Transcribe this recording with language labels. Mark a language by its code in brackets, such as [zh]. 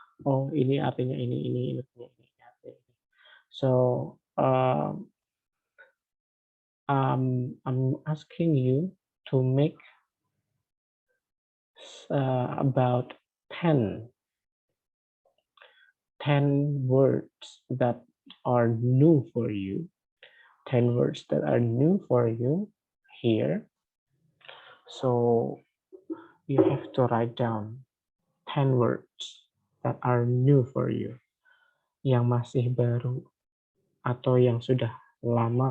[id] Oh, ini artinya ini artinya ini. [en] So I'm asking you to make about 10 words that are new for you. 10 words that are new for you here. So you have to write down 10 words that are new for you. [id] Yang masih baru atau yang sudah lama.